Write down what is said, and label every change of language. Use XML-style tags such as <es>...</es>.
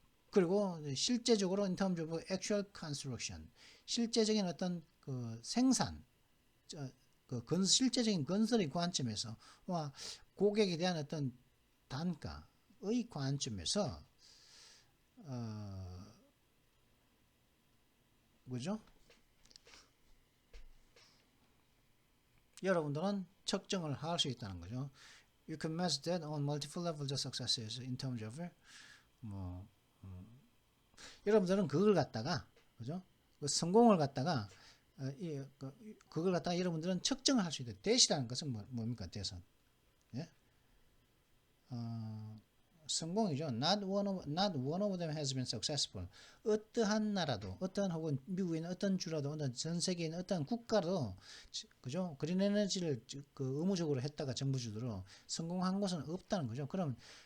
<ko>그리고 실제적으로</ko> <en>in terms of actual construction,</en> <ko>실제적인 어떤 생산, 실제적인 건설의 관점에서 고객에 대한 어떤 단가의 관점에서 그죠? 여러분들은 측정을 할 수 있다는 거죠.</ko> <en>You can measure that on multiple levels of successes in terms of</en> <ko>여러분들은 그걸 갖다가 그죠? 그 성공을 갖다가 그걸 갖다가 여러분들은 측정을 할 수 있다. 대시라는 것은 뭡니까? 대선. 예? 성공이죠.</ko> <en>Not one of them has been successful.</en> <ko>어떠한 나라도, 혹은 미국에 있는 어떤 주라도, 전 세계에 있는 어떤 국가도, 그죠? 그린 에너지를 의무적으로 했다가 정부주도로 성공한 것은 없다는 거죠. 그럼</ko>